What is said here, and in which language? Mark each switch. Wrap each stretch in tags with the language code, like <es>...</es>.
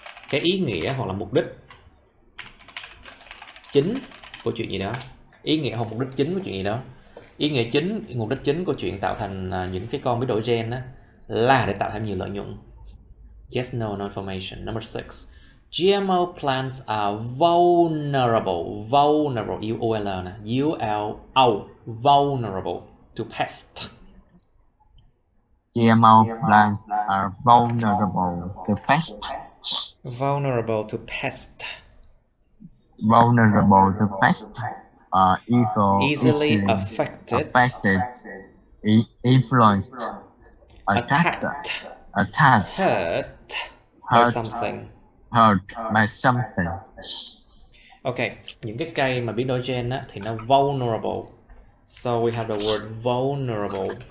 <vi>Cái ý nghĩa hoặc là mục đích chính của chuyện gì đó. Ý nghĩa hoặc mục đích chính của chuyện gì đó. Ý nghĩa chính, mục đích chính của chuyện tạo thành những cái con biến đổi gen đó, là để tạo thêm nhiều lợi nhuận.</vi> <en>Yes, no information. Number 6. GMO plants are vulnerable. U-L nè. U-L-O. Vulnerable to pest. GMO plants are vulnerable to pest. Vulnerable to pest. Vulnerable to pest. Easily affected. Influenced. Attacked. Hurt by something. Hurt by something.</en> <vi>Ok, những cái cây mà biến đổi gen á, thì nó vulnerable.</vi> <en>So we have the word vulnerable.</en>